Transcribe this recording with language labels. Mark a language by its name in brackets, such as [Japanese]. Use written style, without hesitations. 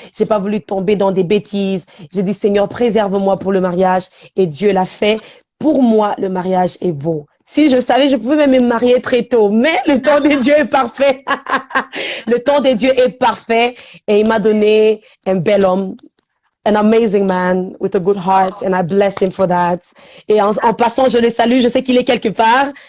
[French] J'ai pas voulu tomber dans des bêtises. J'ai dit, Seigneur, préserve-moi pour le mariage. Et Dieu l'a fait. Pour moi, le mariage est beau. Si je savais, je pouvais même me marier très tôt. Mais le temps de Dieu est parfait. Le temps de Dieu est parfait. Et il m'a donné un bel homme. [English] An amazing man with a good heart, and I bless him for that. [French] Et en passant, je le salue. Je sais qu'il est quelque part.